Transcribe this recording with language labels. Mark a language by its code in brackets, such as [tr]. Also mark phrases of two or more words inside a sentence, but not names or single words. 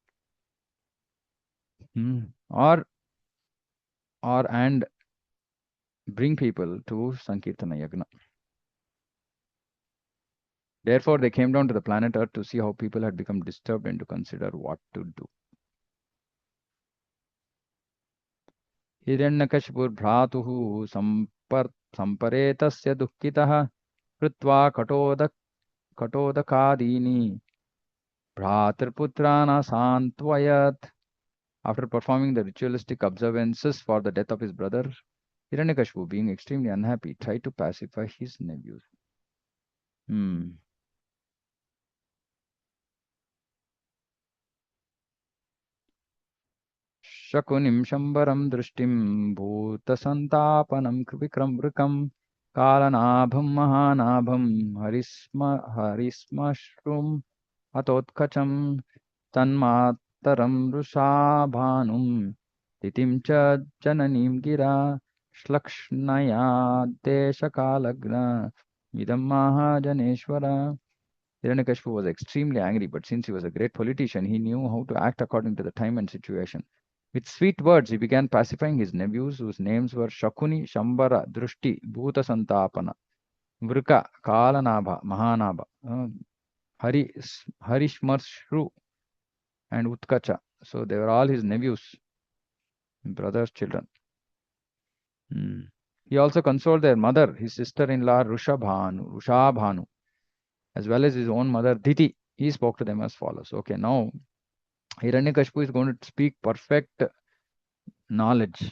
[en] And bring people to [sa] Sankirtana Yagna. [en] Therefore, they came down to the planet Earth to see how people had become disturbed and to consider what to do. [sa] Hiranyakashipur samparetasya dukkitah krutva katodakadini bhratarputrana santvayat. [en] After performing the ritualistic observances for the death of his brother, Hiranyakashipu, being extremely unhappy, tried to pacify his nephews. [sa] शकुनिं शम्बरं दृष्टिं भूतसन्तापनं विक्रमृकं कालनाभं महानाभं हरिश्मश्रुम् अतोत्कचं तन्मातरं वृषाभानुं तिथिं च जननीं गिरा श्लक्ष्णया देशकालग्न इदं महाजनेश्वर. [en] Hiranyakashipu was extremely angry, but since he was a great politician, he knew how to act according to the time and situation. With sweet words, he began pacifying his nephews, whose names were Shakuni, Shambara, Drushti, Bhuta Santapana, Vrika, Kalanabha, Mahanabha, Harishmarshru, and Utkacha. So they were all his nephews, brothers, children. He also consoled their mother, his sister-in-law Rushabhanu, as well as his own mother Diti. He spoke to them as follows. Okay, now Hiranyakashipu is going to speak perfect knowledge.